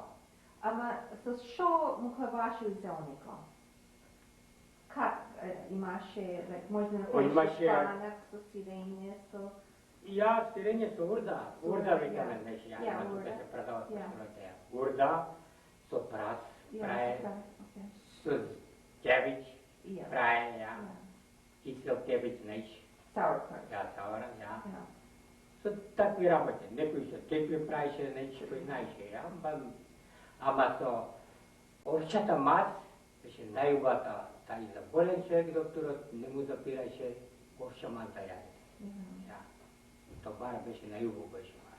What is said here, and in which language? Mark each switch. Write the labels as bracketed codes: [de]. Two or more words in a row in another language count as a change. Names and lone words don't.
[mk] Ама с шо му хлебаше зелнико? Как имаше, може да направиш Имаше- шпанак с сирење, со... И ја сирење со урда, урда Урда, викаме, ја. знаеш, ја, Ја, има тука урда. се продава со Ја. сироте. Урда со прас, праe, окей. со кебич, Ja. праe, ја, Ja. кисел кебич, знаеш, Sauerkraut. ја, саура, ја. Ja. Со такви работи, некој со текви правише, знаеш, кој знаеше, ја, ама со овчата мас, беше најубата, тај за болен човек докторот не му запираше овча мас да јаде. Ja. Ja, to bara беше најубаво беше.